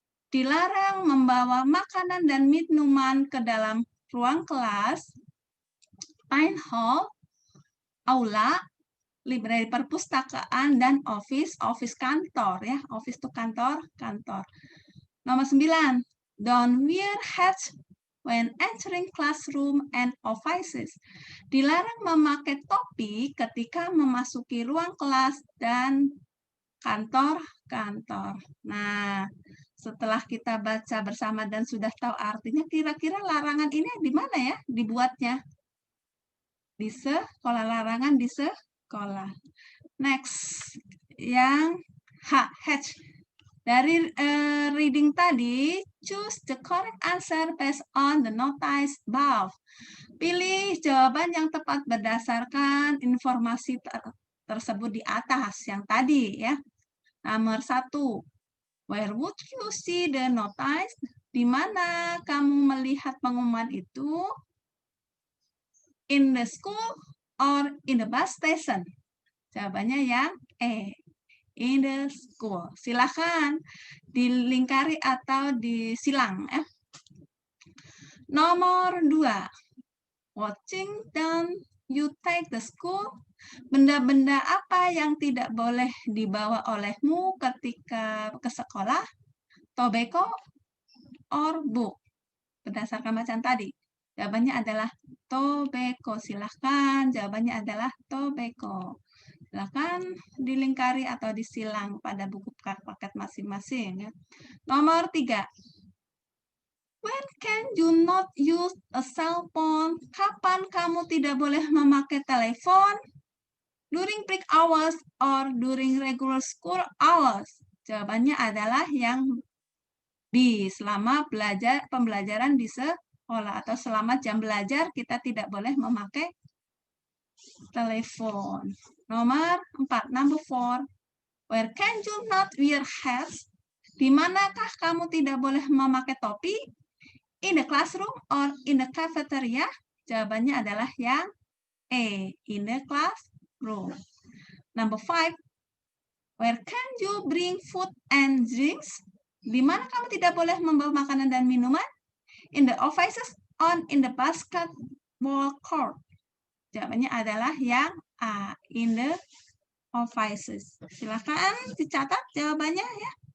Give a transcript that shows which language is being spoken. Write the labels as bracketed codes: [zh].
[id] Dilarang membawa makanan dan minuman ke dalam ruang kelas, main hall, aula, library perpustakaan, dan office kantor ya. Office itu kantor. [en] Nomor 9, don't wear hats when entering classroom and offices. [id] Dilarang memakai topi ketika memasuki ruang kelas dan kantor-kantor. Nah, setelah kita baca bersama dan sudah tahu artinya, kira-kira larangan ini di mana ya dibuatnya? Di sekolah, larangan di sekolah. Next, yang H. Dari reading tadi, [en] choose the correct answer based on the notice above. [id] Pilih jawaban yang tepat berdasarkan informasi tersebut di atas, yang tadi ya. [en] Nomor 1, where would you see the notice? [id] Di mana kamu melihat pengumuman itu? [en] In the school or in the bus station? [id] Jawabannya yang E. [en] in the school. [id] Silakan dilingkari atau disilang. Nomor 2. [en] Watching down you take the school. [id] Benda-benda apa yang tidak boleh dibawa olehmu ketika ke sekolah? [en] Tobacco or book? [id] Berdasarkan bacaan tadi. Jawabannya adalah tobacco. Silahkan, jawabannya adalah tobacco. Silahkan dilingkari atau disilang pada buku paket masing-masing. Ya. Nomor 3. [en] When can you not use a cell phone? [id] Kapan kamu tidak boleh memakai telepon? [en] During break hours or during regular school hours? [id] Jawabannya adalah yang B. Selama pembelajaran di sekolah atau selama jam belajar kita tidak boleh memakai telepon. Nomor 4. [en] Number 4. Where can you not wear hats? [id] Di manakah kamu tidak boleh memakai topi? [en] In the classroom or in the cafeteria? [id] Jawabannya adalah yang E. [en] In the classroom. Number 5. Where can you bring food and drinks? [id] Di mana kamu tidak boleh membawa makanan dan minuman? [en] In the offices or in the basketball court? [id] Jawabannya adalah yang A. [en] In the offices. [id] Silakan dicatat jawabannya ya.